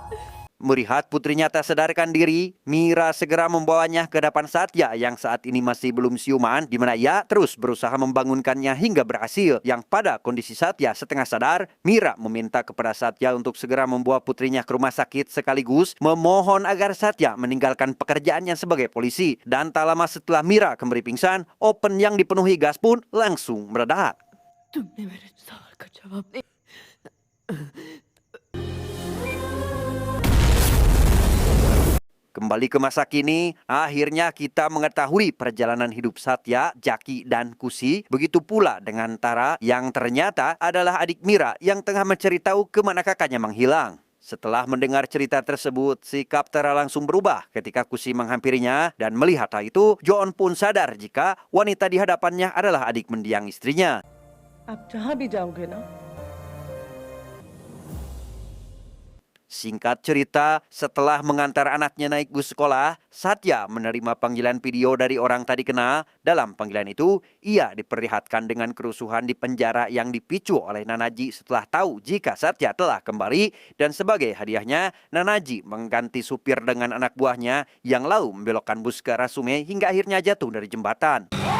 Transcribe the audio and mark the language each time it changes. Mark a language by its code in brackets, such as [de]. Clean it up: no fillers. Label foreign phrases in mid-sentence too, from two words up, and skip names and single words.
[id] Melihat putrinya tak sadarkan diri, Mira segera membawanya ke hadapan Satya yang saat ini masih belum siuman, di mana ia terus berusaha membangunkannya hingga berhasil. Yang pada kondisi Satya setengah sadar, Mira meminta kepada Satya untuk segera membawa putrinya ke rumah sakit sekaligus memohon agar Satya meninggalkan pekerjaannya sebagai polisi. Dan tak lama setelah Mira kembali pingsan, oven yang dipenuhi gas pun langsung meledak. [hi] तुमने मेरे सवाल का जवाब नहीं. [id] Kembali ke masa kini, akhirnya kita mengetahui perjalanan hidup Satya, Jaki, dan Kusi. Begitu pula dengan Tara yang ternyata adalah adik Mira yang tengah mencari tahu kemana kakaknya menghilang. Setelah mendengar cerita tersebut, sikap Tara langsung berubah ketika Kusi menghampirinya dan melihat hal itu, Joon pun sadar jika wanita di hadapannya adalah adik mendiang istrinya. [hi] आप जहाँ भी जाओगे ना [id] Singkat cerita, setelah mengantar anaknya naik bus sekolah, Satya menerima panggilan video dari orang tadi kenal. Dalam panggilan itu, ia diperlihatkan dengan kerusuhan di penjara yang dipicu oleh Nanaji setelah tahu jika Satya telah kembali. Dan sebagai hadiahnya, Nanaji mengganti supir dengan anak buahnya yang lalu membelokkan bus ke arah sungai hingga akhirnya jatuh dari jembatan.